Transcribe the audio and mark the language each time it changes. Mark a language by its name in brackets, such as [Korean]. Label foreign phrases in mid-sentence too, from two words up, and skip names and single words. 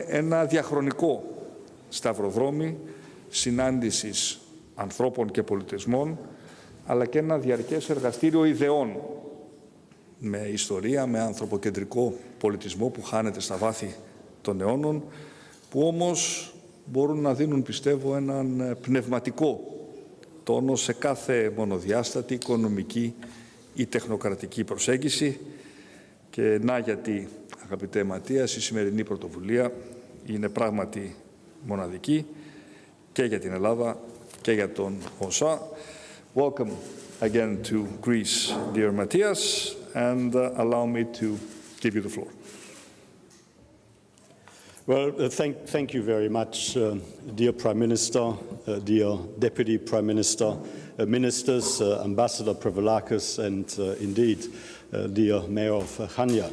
[Greek] ένα διαχρονικό σταυροδρόμι συνάντησης ανθρώπων και πολιτισμών, αλλά και ένα διαρκές εργαστήριο ιδεών, με ιστορία, με ανθρωποκεντρικό πολιτισμό που χάνεται στα βάθη των αιώνων, που όμως μπορούν να δίνουν, πιστεύω, έναν πνευματικό τόνο σε κάθε μονοδιάστατη οικονομική ή τεχνοκρατική προσέγγιση. Και να γιατί, αγαπητέ Ματίας, η σημερινή πρωτοβουλία είναι πράγματι μοναδική και για την Ελλάδα και για τον ΟΟΣΑ. [English] Welcome again to Greece, dear Mathias, and allow me to give you the floor. Well, thank you very much, dear Prime Minister, dear Deputy Prime Minister, Ministers, Ambassador Prevlakis, and indeed, dear Mayor of Chania.